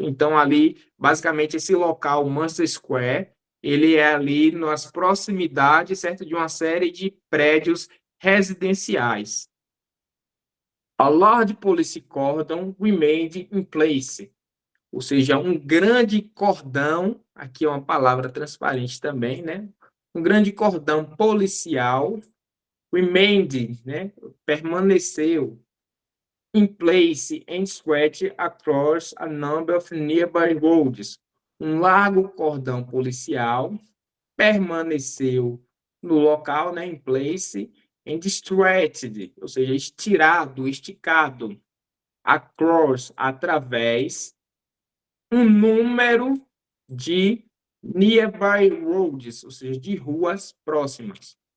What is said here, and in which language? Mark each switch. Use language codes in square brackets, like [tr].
[pt] Então, ali, basicamente, esse local, o Manchester Square, ele é ali nas proximidades, certo, de uma série de prédios residenciais. [en] A large police cordon remained in place, [pt] ou seja, um grande cordão, aqui é uma palavra transparente também, né? Um grande cordão policial, remained, né? Permaneceu, [en] in place and stretched across a number of nearby roads. [pt] Um largo cordão policial permaneceu no local, né, em place, [en] and stretched, [pt] ou seja, estirado, esticado, across, através, um número de nearby roads, ou seja, de ruas próximas.